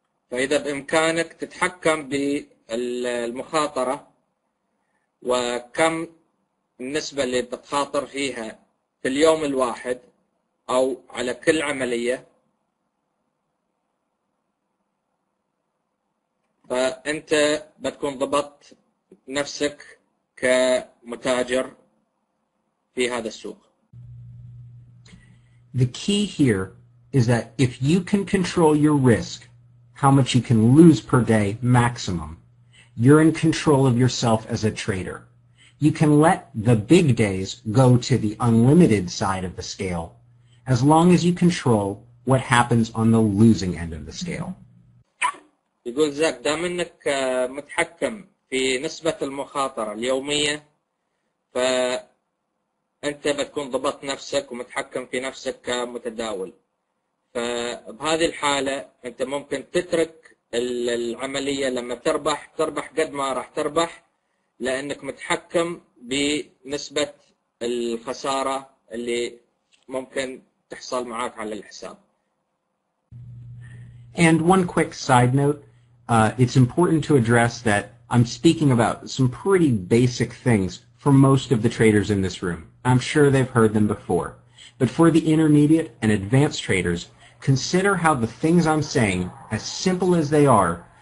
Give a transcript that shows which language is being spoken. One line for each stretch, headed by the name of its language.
Arabic: فإذا بإمكانك تتحكم بالمخاطرة وكم النسبة اللي تخاطر فيها في اليوم الواحد أو على كل عملية، فأنت بتكون ضبطت نفسك كمتاجر في هذا السوق.
English: The key here is that if you can control your risk, how much you can lose per day maximum, you're in control of yourself as a trader. You can let the big days go to the unlimited side of the scale as long as you control what happens on the losing end of the scale.
Arabic: يقول زاك دام انك متحكم في نسبة المخاطرة اليومية، فأنت بتكون ضبط نفسك ومتحكم في نفسك كمتداول. فبهذه الحالة أنت ممكن تترك العملية لما تربح قد ما راح تربح، لأنك متحكم بنسبة الخسارة اللي ممكن تحصل معاك على الحساب.
English: And one quick side note, it's important to address that I'm speaking about some pretty basic things for most of the traders in this room. I'm sure they've heard them before. But for the intermediate and advanced traders, consider how the things I'm saying, as simple as they are